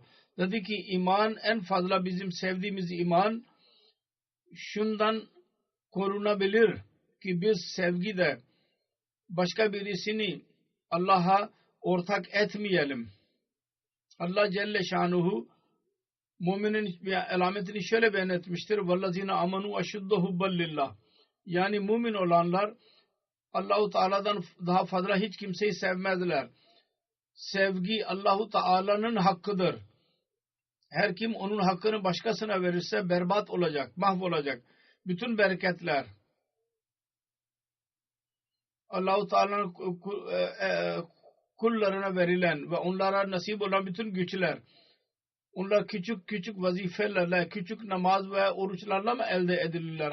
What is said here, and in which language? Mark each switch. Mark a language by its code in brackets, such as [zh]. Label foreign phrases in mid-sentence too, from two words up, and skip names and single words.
[tr] Dedi ki iman en fazla bizim sevdiğimiz iman şundan korunabilir ki biz sevgide başka birisini Allah'a ortak etmeyelim. Allah Celle Şanuhu müminin alametini şöyle beyan etmiştir. [ar] وَالَّذ۪ينَ آمَنُوا اَشُدَّ حُبًّا لِلّٰهِ [tr] Yani mümin olanlar Allah-u Teala'dan daha fazla hiç kimseyi sevmezler. Sevgi Allah-u Teala'nın hakkıdır. Her kim onun hakkını başkasına verirse berbat olacak, mahvolacak. Bütün bereketler Allah-u Teala'nın kullarına verilen ve onlara nasip olan bütün güçler onlar küçük küçük vazifelerle, küçük namaz ve oruçlarla mı elde edilirler?